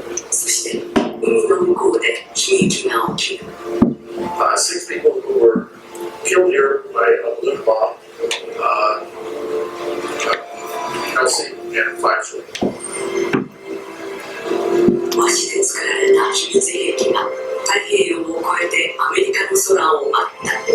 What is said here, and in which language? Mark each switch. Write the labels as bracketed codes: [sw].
[ja] そして海の向こうで悲劇が起きる。 [en] 6 people who were killed here by a balloon bomb, Kelsey and 5 children. [ja] 和紙で作られた秘密兵器が太平洋を越えてアメリカの空を舞った。